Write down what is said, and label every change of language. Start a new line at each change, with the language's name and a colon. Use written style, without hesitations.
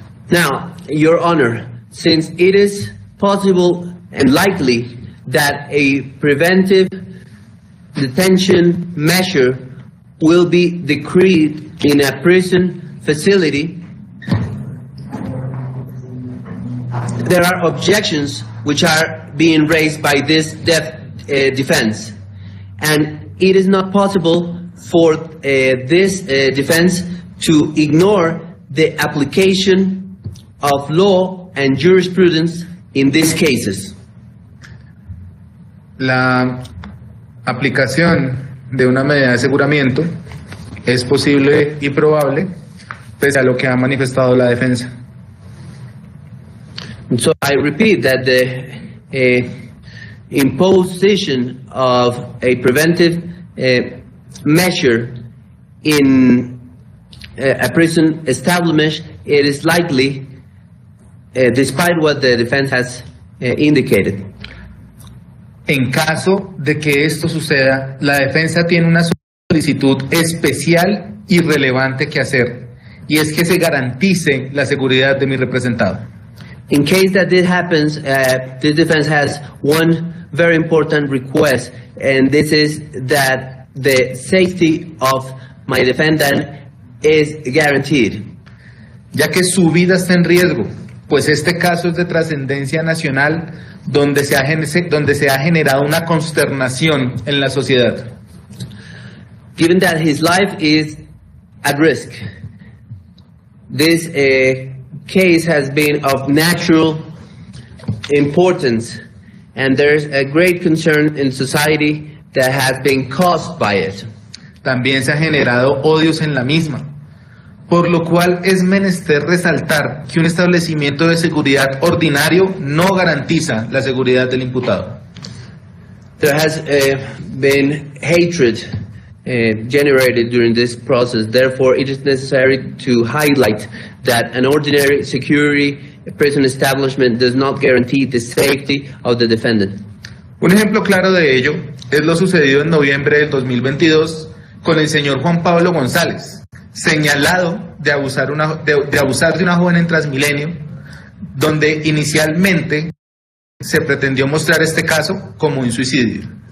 English: Now, Your Honor, since it is possible and likely that a preventive detention measure will be decreed in a prison facility, there are objections which are being raised by this defense, and it is not possible for this defense to ignore the application of law and jurisprudence in these cases.
Spanish: La aplicación de una medida de aseguramiento es posible y probable pese a lo que ha manifestado la defensa.
English: So I repeat that the imposition of a preventive measure in a prison establishment, it is likely, despite what the defense has indicated.
Spanish: En caso de que esto suceda, la defensa tiene una solicitud especial y relevante que hacer, y es que se garantice la seguridad de mi representado.
English: In case that this happens, this defense has one very important request, and this is that the safety of my defendant is guaranteed.
Spanish: Ya que su vida está en riesgo, pues este caso es de trascendencia nacional, donde se ha generado una consternación en la sociedad.
English: Given that his life is at risk, this case has been of natural importance, and there's a great concern in society that has been caused by it.
Spanish: También se ha generado odios en la misma, por lo cual es menester resaltar que un establecimiento de seguridad ordinario no garantiza la seguridad del imputado.
English: There has been hatred generated during this process. Therefore, it is necessary to highlight that an ordinary security prison establishment does not guarantee the safety of the defendant.
Spanish: Un ejemplo claro de ello es lo sucedido en noviembre del 2022 con el señor Juan Pablo González, señalado de abusar de una joven en Transmilenio, donde inicialmente se pretendió mostrar este caso como un suicidio.